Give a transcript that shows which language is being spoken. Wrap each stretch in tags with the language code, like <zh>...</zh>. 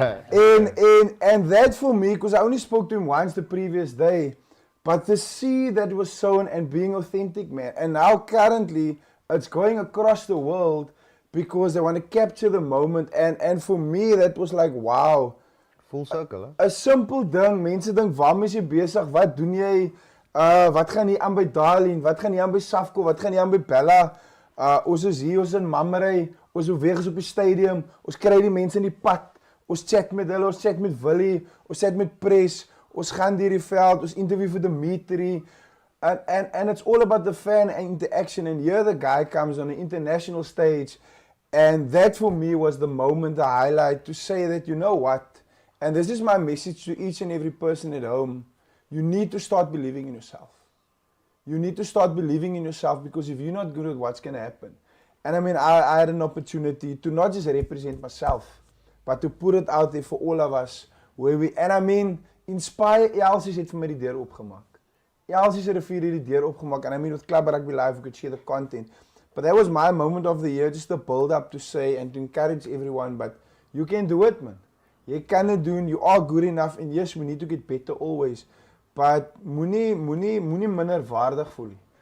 <en>And that for me, because I only spoke to him once the previous day, but the seed that was sown and being authentic, man. And now currently, it's going across the world because they want to capture the moment. And for me, that was like, wow. Full circle,</en> <af>hè? 'n Simpel ding, mense dink, waarmee is jy besig? Wat doen jy? Wat gaan hier aan by Darlene? Wat gaan hier aan by Safco? Wat gaan hier aan by Bella? Ons is hier, ons in Mamrey, ons beweeg op die stadium, ons kry die mense in die pad, ons chat met hulle, ons chat met Willie, ons chat met Press, ons gaan deur die veld, ons interview vir Dimitri,</af> <en>and it's all about the fan interaction, and here the guy comes on the international stage, and that for me was the moment, the highlight, to say that, you know what, and this is my message to each and every person at home, you need to start believing in yourself. You need to start believing in yourself, because if you're not good at what's going to happen. And I mean, I had an opportunity to not just represent myself, but to put it out there for all of us. And I mean,</en> <af>Inspire, Elsie het vir my die deur opgemaak. Elsie se rivier het die deur opgemaak.</af> <en>And I mean, with Club Rugby Live, we could share the content. But that was my moment of the year, just to build up to say and to encourage everyone. But you can do it, man.</en> <af>Jy kan dit doen.</af> <en>You are good enough. And yes, we need to get better always. But</en> <af>moenie minder waardig voel nie.</af>